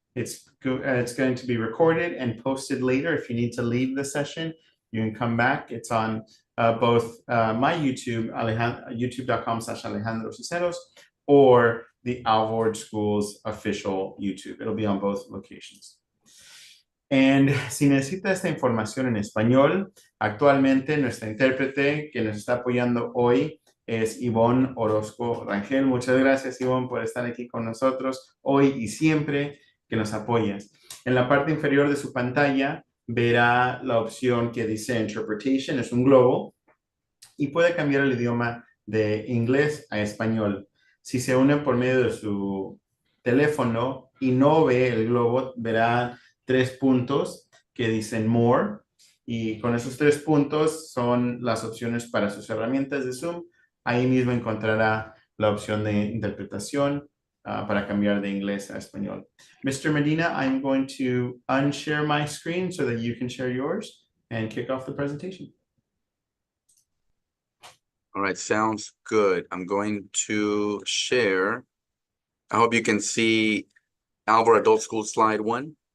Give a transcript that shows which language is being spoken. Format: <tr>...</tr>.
<en>It's going to be recorded and posted later. If you need to leave the session, you can come back. It's on both my YouTube, youtube.com/Alejandro Cisneros, or the Alvord Schools official YouTube. It'll be on both locations. And</en> <es>si necesita esta información en español, actualmente nuestra intérprete que nos está apoyando hoy es Ivonne Orozco Rangel. Muchas gracias, Ivonne, por estar aquí con nosotros hoy y siempre que nos apoyas. En la parte inferior de su pantalla verá la opción que dice Interpretation, es un globo, y puede cambiar el idioma de inglés a español. Si se une por medio de su teléfono y no ve el globo, verá 3 puntos que dicen More, y con esos 3 puntos son las opciones para sus herramientas de Zoom. Ahí mismo encontrará la opción de interpretación para cambiar de inglés a español.</es> <en>Mr. Medina, I'm going to unshare my screen so that you can share yours and kick off the presentation. All right, sounds good. I'm going to share. I hope you can see Alvord Adult School slide 1.</en>